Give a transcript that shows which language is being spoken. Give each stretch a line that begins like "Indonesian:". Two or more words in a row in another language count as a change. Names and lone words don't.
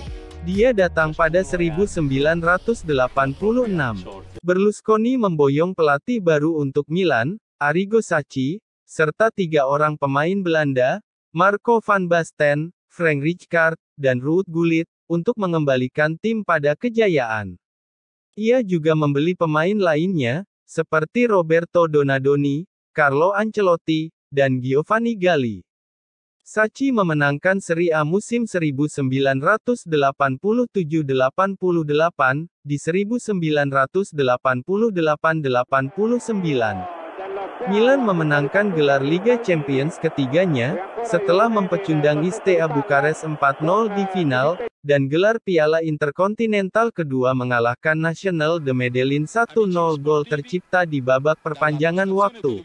Indonesian: Dia datang pada 1986. Berlusconi memboyong pelatih baru untuk Milan, Arrigo Sacchi, serta 3 orang pemain Belanda, Marco van Basten, Frank Rijkaard, dan Ruud Gullit, untuk mengembalikan tim pada kejayaan. Ia juga membeli pemain lainnya, seperti Roberto Donadoni, Carlo Ancelotti, dan Giovanni Galli. Sacchi memenangkan Serie A musim 1987-88, di 1988-89. Milan memenangkan gelar Liga Champions ketiganya, setelah mempecundang Steaua Bukares 4-0 di final, dan gelar Piala Interkontinental kedua mengalahkan Nacional de Medellin 1-0 gol tercipta di babak perpanjangan waktu.